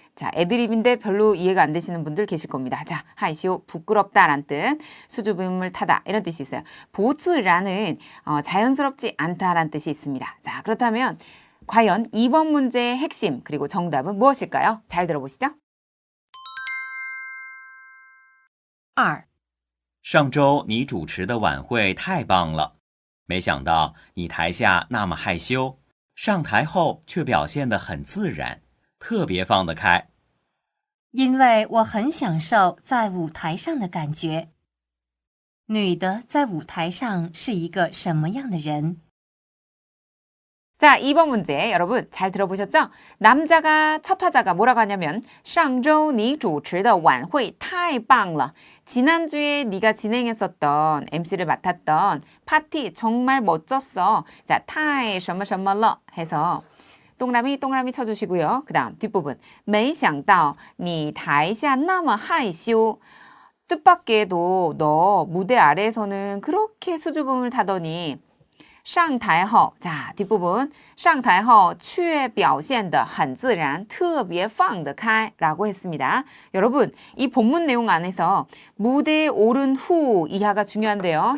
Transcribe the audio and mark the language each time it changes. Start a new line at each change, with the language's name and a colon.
Korean: 자, 애드립인데 별로 이해가 안 되시는 분들 계실 겁니다. 자, 하이쇼, 부끄럽다라는 뜻, 수줍음을 타다 이런 뜻이 있어요. 보츠라는 자연스럽지 않다라는 뜻이 있습니다. 자, 그렇다면 과연 2번 문제의 핵심 그리고 정답은 무엇일까요? 잘 들어보시죠. 2.
Chinese: 上周你主持的晚会太棒了，没想到你台下那么害羞，上台后却表现得很自然，特别放得开。因为我很享受在舞台上的感觉。女的在舞台上是一个什么样的人？
Korean: 자, 2번 문제 여러분 잘 들어보셨죠? 남자가 첫 화자가 뭐라고 하냐면
Chinese: 上周你主持的晚会太棒了.
Korean: 지난주에 네가 진행했었던 MC를 맡았던 파티 정말 멋졌어. 자, 太什么什么了 해서 동그라미 동그라미 쳐주시고요. 그 다음 뒷부분
Chinese: 没想到你台下那么害羞.
Korean: 뜻밖에도 너 무대 아래에서는 그렇게 수줍음을 타더니
Chinese: 上台后,
Korean: 자, 뒷부분
Chinese: 上台后却表现得很自然特别放得开
Korean: 라고 했습니다. 여러분, 이 본문 내용 안에서 무대에 오른 후 이하가 중요한데요.